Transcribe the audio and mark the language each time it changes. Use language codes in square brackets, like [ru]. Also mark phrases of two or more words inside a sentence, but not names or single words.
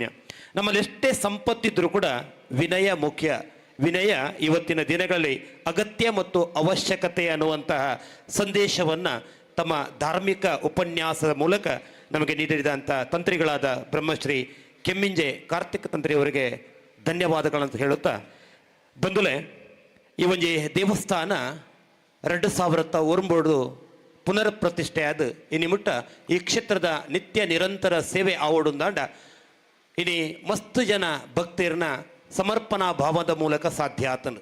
[kn] ನಮ್ಮಲ್ಲಿ ಎಷ್ಟೇ ಸಂಪತ್ತಿದ್ರೂ ಕೂಡ ವಿನಯ ಮುಖ್ಯ. ವಿನಯ ಇವತ್ತಿನ ದಿನಗಳಲ್ಲಿ ಅಗತ್ಯ ಮತ್ತು ಅವಶ್ಯಕತೆ ಅನ್ನುವಂತಹ ಸಂದೇಶವನ್ನು ತಮ್ಮ ಧಾರ್ಮಿಕ ಉಪನ್ಯಾಸದ ಮೂಲಕ ನಮಗೆ ನೀಡಿದಂಥ ತಂತ್ರಿಗಳಾದ ಬ್ರಹ್ಮಶ್ರೀ ಕೆಮ್ಮಿಂಜೆ ಕಾರ್ತಿಕ ತಂತ್ರಿಯವರಿಗೆ ಧನ್ಯವಾದಗಳಂತ ಹೇಳುತ್ತಾ, [tcy] ಬಂಧುಲೆ, ಈ ಒಂದು ದೇವಸ್ಥಾನ 2001 ಪುನರ್ ಪ್ರತಿಷ್ಠೆ ಆದ ಈ ನಿಮಿತ್ತ ಈ ಕ್ಷೇತ್ರದ ನಿತ್ಯ ನಿರಂತರ ಸೇವೆ ಆವಡುಂದಾಂಡ ಇನಿ ಮಸ್ತ್ ಜನ ಭಕ್ತರನ್ನ ಸಮರ್ಪಣಾ ಭಾವದ ಮೂಲಕ ಸಾಧ್ಯ ಆತನು.